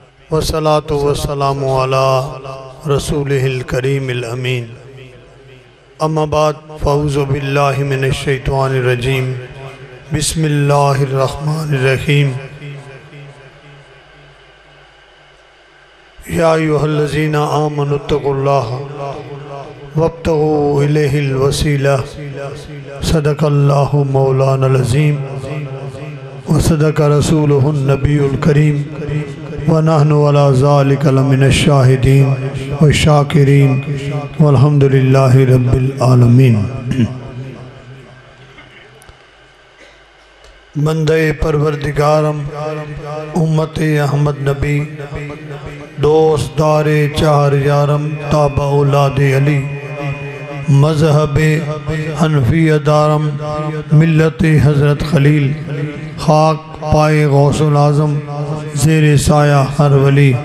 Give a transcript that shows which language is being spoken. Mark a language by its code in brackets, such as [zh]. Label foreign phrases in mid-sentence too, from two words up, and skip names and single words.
[ar] والصلاة والسلام على رسوله الكريم الأمين. أما بعد فأعوذ بالله من الشيطان الرجيم. بسم الله الرحمن الرحيم. يا أيها الذين آمنوا اتقوا الله وابتغوا إليه الوسيلة. صدق الله مولانا العظيم وصدق رسوله النبي الكريم ونحن على ذلك لمن الشاهدين والشاكرين والحمد لله رب العالمين. [fa] بندهٔ پروردگارم امت احمد نبی دوست دار چار یارم تابع اولاد علی مذهب حنفیه دارم ملت حضرت خلیل خاک پای غوث الاعظم زیر سایه هر ولی.